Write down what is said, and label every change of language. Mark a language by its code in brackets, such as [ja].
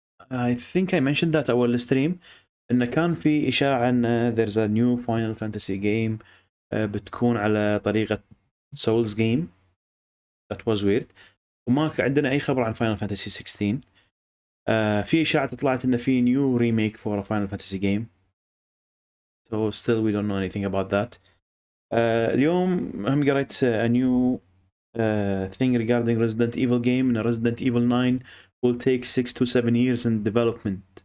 [en] I think I mentioned that أول stream [ar] إنه كان في إشاعة إن [en] there's a new Final Fantasy game [ar] بتكون على طريقة [en] Souls game. That was weird. [ar] وما عندنا أي خبر عن Final Fantasy 16. في إشاعة طلعت إن في [en] new remake for a Final Fantasy game. So still we don't know anything about that. [ar] اليوم هم قريت [en] a new thing regarding Resident Evil game. إن Resident Evil 9 will take 6 to 7 years in development.